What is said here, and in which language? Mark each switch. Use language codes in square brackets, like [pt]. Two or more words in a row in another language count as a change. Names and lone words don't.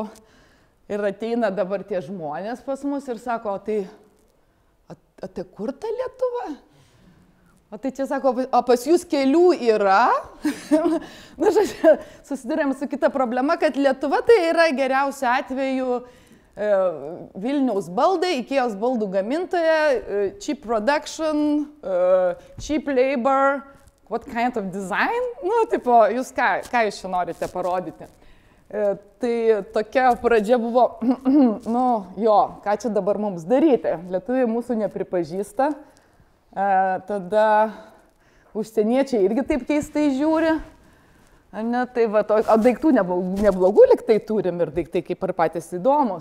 [lt] Ir ateina dabar tie žmonės pas mus ir sako, tai kur ta Lietuva? O tai čia sako, o pas jūs kelių yra? Susidurėm su kita problema, kad Lietuva tai yra geriausiu atveju Vilniaus baldai, Ikėjos baldų gamintoja, [en] cheap production, cheap labor, what kind of design? [lt] Jūs ką jūs čia norite parodyti? Tai tokia pradžia buvo, ką čia dabar mums daryti? Lietuviai mūsų nepripažįsta, tada užsieniečiai irgi taip keistai žiūri, o daiktų neblogų liktai turim ir daiktai kaip ir patys įdomus.